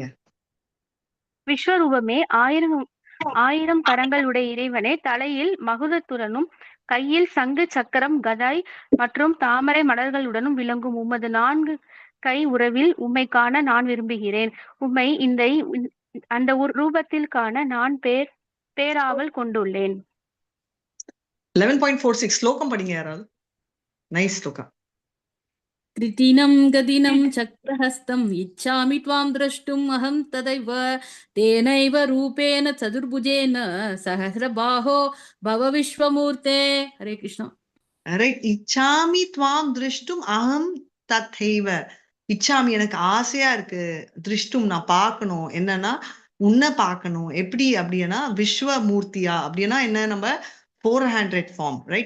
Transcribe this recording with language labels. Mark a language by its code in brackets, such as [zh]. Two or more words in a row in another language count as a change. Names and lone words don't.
[ta] விஸ்வரூபமே, ஆயிரம் கரங்களுடைய இறைவனே, தலையில் மகுடத்துடனும் கையில் சங்கு சக்கரம் கதாய் மற்றும் தாமரை மலர்களுடனும் விளங்கும் உமது 4 கை உறவில் உம்மை காண நான் விரும்புகிறேன். உம்மை அந்த ரூபத்தில் காண நான் பேராவல் கொண்டுள்ளேன். 11.46 ஸ்லோகம் படிங்க யாராவது. நைஸ் ஸ்லோகம். [sa] कृतिनं गदिनं चक्रहस्तम् इच्छामि त्वां द्रष्टुम् अहं तदैव तेनैव रूपेण चतुर्भुजेन सहस्रबाहो भव विश्वमूर्ते. हरे कृष्णा. ரைட். इच्छामि त्वां द्रष्टुम् अहं तदैव. [ta] இச்சாமி எனக்கு ஆசையா இருக்கு, திருஷ்டும் நான் பார்க்கணும், என்னன்னா உன்னை பார்க்கணும். எப்படி அப்படின்னா விஸ்வமூர்த்தியா அப்படின்னா என்ன, நம்ம 400 [en] form, right?